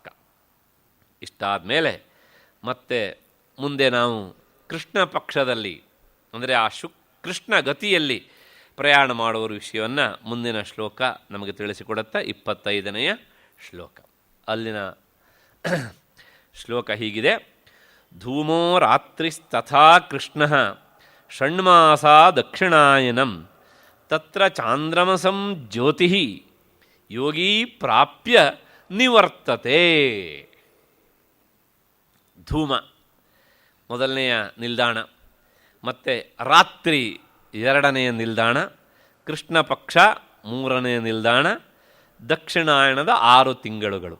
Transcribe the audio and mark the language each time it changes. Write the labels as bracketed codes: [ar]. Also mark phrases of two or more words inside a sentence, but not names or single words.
[kn] ಇಷ್ಟಾದ ಮೇಲೆ ಮತ್ತೆ ಮುಂದೆ ನಾವು ಕೃಷ್ಣ ಪಕ್ಷದಲ್ಲಿ ಅಂದರೆ ಆ ಕೃಷ್ಣ ಗತಿಯಲ್ಲಿ ಪ್ರಯಾಣ ಮಾಡುವ ವಿಷಯವನ್ನು ಮುಂದಿನ ಶ್ಲೋಕ ನಮಗೆ ತಿಳಿಸಿಕೊಡುತ್ತಾ 25ನೆಯ ಶ್ಲೋಕ. ಅಲ್ಲಿನ ಶ್ಲೋಕ ಹೀಗಿದೆ: [sa] ಧೂಮೋ ರಾತ್ರಿಸ್ತಥಾ ಕೃಷ್ಣ ಷಣ್ಮಾಸ ದಕ್ಷಿಣಾಯನಂ ತತ್ರ ಚಾಂದ್ರಮಸಂ ಜ್ಯೋತಿ ಯೋಗಿ ಪ್ರಾಪ್ಯ ನಿವರ್ತತೆ. [kn] ಧೂಮ ಮೊದಲನೆಯ ನಿಲ್ದಾಣ, ಮತ್ತು ರಾತ್ರಿ ಎರಡನೆಯ ನಿಲ್ದಾಣ, ಕೃಷ್ಣ ಪಕ್ಷ ಮೂರನೆಯ ನಿಲ್ದಾಣ, ದಕ್ಷಿಣಾಯಣದ 6 ತಿಂಗಳುಗಳು.